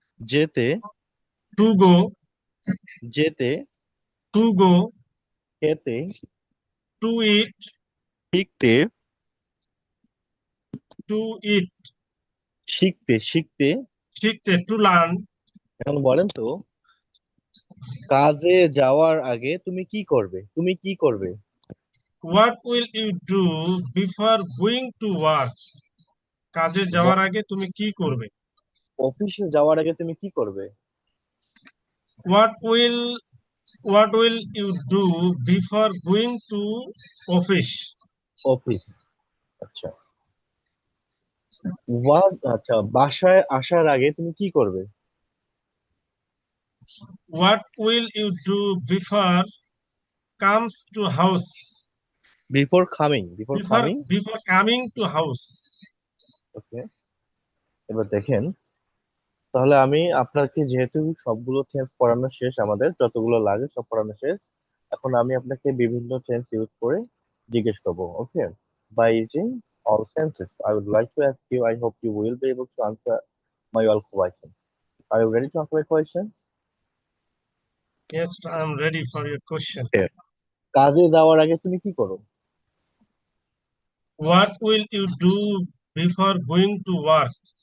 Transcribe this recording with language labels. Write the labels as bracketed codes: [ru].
[bn] যেতে, [en] to go, [bn] যেতে, [en] to go, [bn] খেতে, [en] to eat, [bn] শিখতে, [en] to eat, [bn] শিখতে শিখতে। [en] শিখতে, to learn. [bn] এখন বলেন তো, কাজে যাওয়ার আগে তুমি কি করবে? তুমি কি করবে? [en] What will you do before going to work? [bn] কাজে যাওয়ার আগে তুমি কি করবে? অফিসে যাওয়ার আগে তুমি কি করবে? [en] What will you do before going to office? [bn] Office, আচ্ছা। আচ্ছা, বাসায় আসার আগে তুমি কি করবে? [en] What will you do before comes to house? Before coming, before Before coming. before coming to house. [bn] ওকে, এবার দেখেন, তাহলে আমি আপনাকে যেহেতু সবগুলো টেন্স পড়ানো শেষ, আমাদের যতগুলো লাগে সব পড়ানো শেষ, এখন আমি আপনাকে বিভিন্ন টেন্স ইউজ করে জিজ্ঞেস করবো। [en] Okay, by using all senses I would like to ask you, I hope you will be able to answer my all questions. Are you ready to answer my questions? Yes, I'm ready for your question. [bn] কাজে যাওয়ার আগে তুমি কি করো? [en] What will you do before going to work?